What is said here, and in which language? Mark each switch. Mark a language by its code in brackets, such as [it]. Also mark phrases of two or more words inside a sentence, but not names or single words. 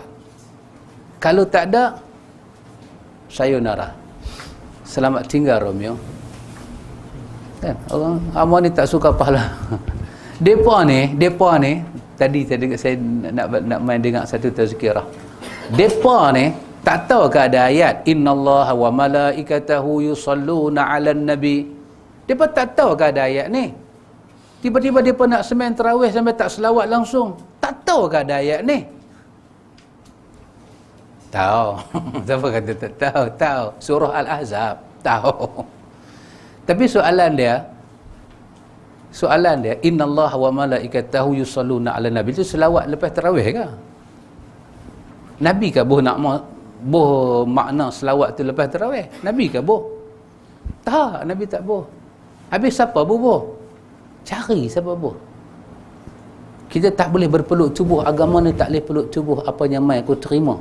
[ms] Kalau tak ada, sayonara. Selamat tinggal Romeo. Kan? Orang Amor ni tak suka pahala. Depa ni tadi saya nak main dengar satu tazkirah. Depa ni tak tahu ke ada ayat [ar] innallaha wa malaikatahu yusalluna 'alan nabi. [ms] Depa tak tahu ke ada ayat ni. Tiba-tiba depa nak sembahyang tarawih sampai tak selawat langsung. Tak tahu ke ada ayat ni. Tahu. Siapa kata tak tahu? Tahu. Surah Al-Ahzab. Tahu. Tapi soalan dia [ar] innallaha wa malaikatahu yusalluna 'alan nabi, [ms] itu selawat lepas tarawih ke? Nabi ke boh nak boh makna selawat tu lepas tarawih? Nabi ke boh? Tak, Nabi tak boh. Habis siapa boh? Cari siapa boh. Kita tak boleh berpeluk tubuh. Agama ni tak boleh peluk tubuh apa yang mai aku terima.